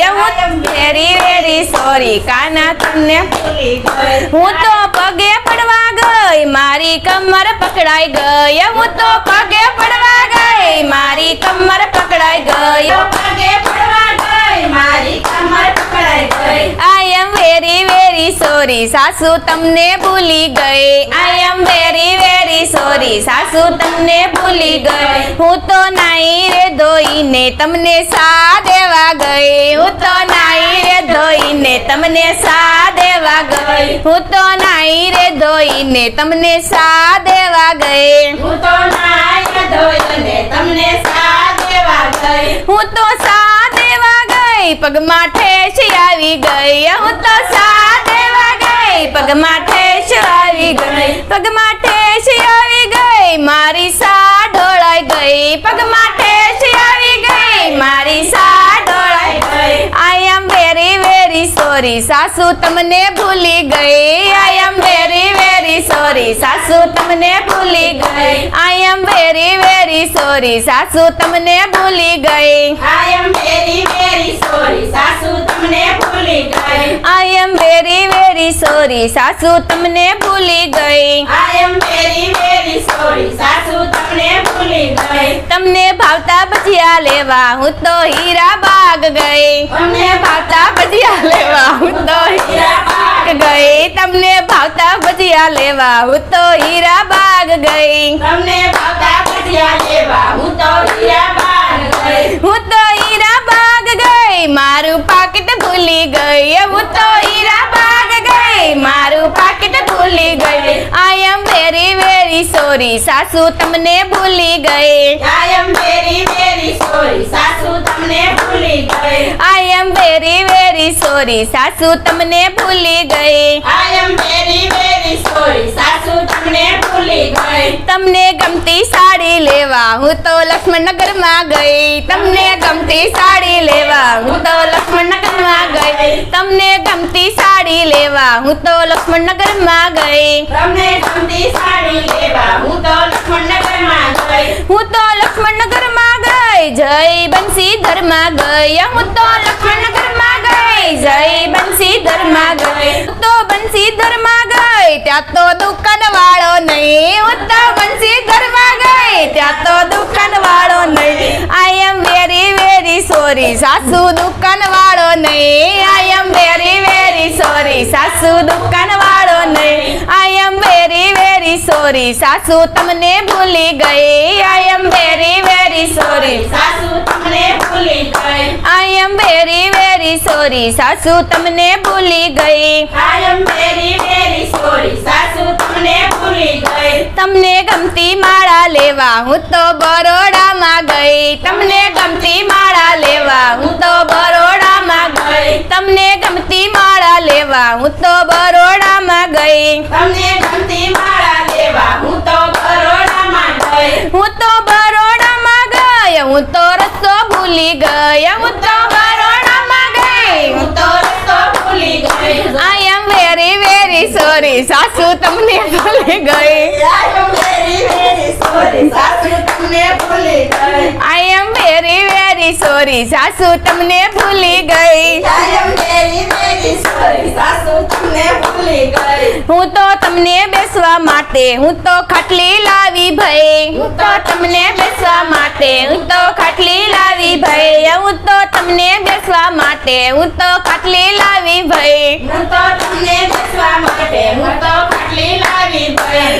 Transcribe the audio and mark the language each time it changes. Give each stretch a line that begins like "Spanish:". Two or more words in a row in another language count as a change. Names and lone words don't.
Gujarati: હું
English: very sorry
Gujarati: કાના તમને ભૂલી ગઈ। હું તો પગે પડવા ગઈ મારી કમર પકડાઈ ગઈ। હું તો પગે પડવા ગઈ મારી કમર પકડાઈ ગઈ। પગે પડવા ગઈ મારી કમર પકડાઈ ગઈ।
English: I am very sorry
Gujarati: સાસુ તમને ભૂલી ગઈ।
English: I am very sorry
Gujarati: સાસુ તમને ભૂલી ગઈ। હું તો નાઈ રે ધોઈ ને તમને સા દેવા ગઈ। હું તો નાઈ રે ધોઈ ને તમને સા દેવા ગઈ। હું તો નાઈ રે ધોઈ ને તમને સા દેવા ગઈ। હું તો નાય ધોઈને તમને સાથ દેવા ગઈ। હું તો સા દેવા ગઈ પગમાં ઠેસ આવી ગઈ। હું તો સા દેવા ગઈ પગમાં ઠેસ આવી ગઈ। પગમાં ઠેસ આવી ગઈ મારી સા ઢોળાઈ ગઈ। પગમાં ઠેસ આવી ગઈ મારી સા ઢોળાઈ ગઈ।
English: I am very sorry
Gujarati: સાસુ તમને ભૂલી ગઈ।
English: I am very sorry
Gujarati: સાસુ તમને ભૂલી ગઈ।
English: I am very sorry
Gujarati: સાસુ તમને ભૂલી ગઈ।
English: I am very sorry
Gujarati: સાસુ તમને ભૂલી ગઈ।
English: I am very sorry
Gujarati: સાસુ તમને ભૂલી ગઈ।
English: I am very sorry
Gujarati: સાસુ તમને ભૂલી ગઈ। તમને ભાવતા ભજિયા લેવા હું તો હીરા બાગ ગઈ। તમને ભાવતા ભજિયા લેવા હું તો હીરા બાગ ગઈ। તમને ભાવતા ભજિયા લેવા હું તો હીરા બાગ ગઈ। તમને ભાવતા ભજીયા લેવા હું તો હીરા બાગ ગઈ। હું તો હીરા બાગ ગઈ મારું પાકીટ ભૂલી ગઈ। હું તો હીરા બાગ ગઈ મારું પાકીટ ભૂલી ગઈ।
English: I am very sorry
Gujarati: સાસુ તમને ભૂલી ગઈ।
English: I am very sorry
Gujarati: સાસુ તમને ભૂલી ગઈ।
English: I am very sorry
Gujarati: સાસુ તમને ભૂલી ગઈ।
English: I am very sorry
Gujarati: સાસુ તમને ભૂલી ગઈ। તમને ગમતી સાડી લેવા હું તો લક્ષ્મણ નગર માં ગઈ। તમને ગમતી સાડી લેવા હું તો લક્ષ્મણ નગર માં ગઈ। તમને ગમતી સાડી લેવા હું તો લક્ષ્મણ નગર માં ગઈ। તમને ગમતી સાડી લેવા હું તો લક્ષ્મણનગર માં ગઈ। હું તો લક્ષ્મણ નગર માં ગઈ જય બંસીધર માં ગઈ। હું તો લક્ષ્મણ નગર માં ગઈ જય બંસીધર માં ગઈ। હું તો બંસીધર માં ગઈ ત્યાં તો દુકાન વાળો નહીં। હું તો બંસીધર માં ગઈ ત્યાં તો દુકાન વાળો નહીં।
English: I am very sorry
Gujarati: સાસુ દુકાન વાળો નહીં।
English: I am very sorry
Gujarati: સાસુ દુકાન વાળો નહીં।
English: I am very sorry
Gujarati: સાસુ તમને ભૂલી ગઈ।
English: I am very sorry
Gujarati: સાસુ તમને ભૂલી ગઈ।
English: I am very sorry
Gujarati: સાસુ તમને ભૂલી ગઈ।
English: I am very sorry
Gujarati: સાસુ તમને ભૂલી ગઈ। તમને ગમતી માળા લેવા હું તો બરોડા માં ગઈ। તમને ગમતી માળા લેવા હું તો બરોડા માં ગઈ। તમને ગમતી માળા લેવા હું તો બરોડા માં ગઈ। તમને ગમતી માળા લેવા હું તો બરોડામાં ગઈ। હું તો બરોડા માં ગઈ। હું તો રસ્તો ભૂલી ગઈ। હું તો બરોડા માં ગઈ। હું તો રસ્તો ભૂલી ગઈ।
English: I am very sorry sorry
Gujarati: સાસુ તમને ભૂલી ગઈ
English: I am very sorry
Gujarati: સાસુ તમને ભૂલી ગઈ
English: I am very sorry
Gujarati: સાસુ તમને ભૂલી ગઈ
English: I am very sorry
Gujarati: સાસુ તમને ભૂલી ગઈ હું તો તમને બેસવા માટે હું તો ખાટલી લાવી ભાઈ હું તો તમને બેસવા માટે હું તો ખાટલી લાવી ભાઈ હું તો તમને બેસવા માટે હું તો ખાટલી લાવી ભાઈ હું તો તમને બેસવા માટે હું તો ખાટલી લાવી ભાઈ